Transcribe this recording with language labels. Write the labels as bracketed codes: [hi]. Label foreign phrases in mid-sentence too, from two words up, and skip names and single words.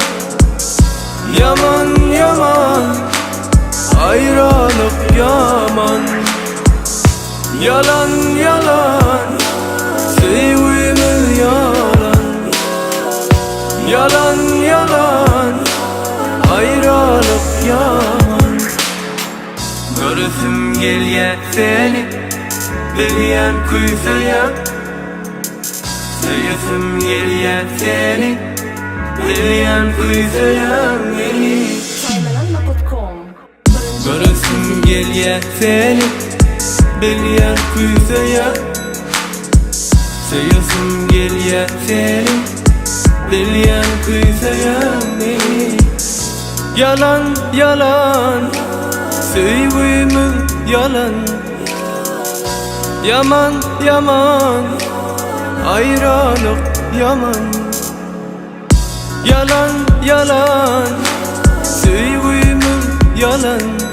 [tr] Yaman yaman ayrılık yaman. Yalan yalan sevgimiz yalan. Yalan yalan ayrılık yaman. [tk] Görüsüm gelýär seni bilýän küýseýär. Söýesim gelýär seni bilýän küýseýär meni. Görüsüm gelýär seni bilýän küýseýär. Söýesim gelýär seni bilýän küýseýär meni. Yalan yalan söýgimiz yalan. [tr] Yaman yaman ayrılık yaman. [tk] Yalan yalan söýgimiz yalan.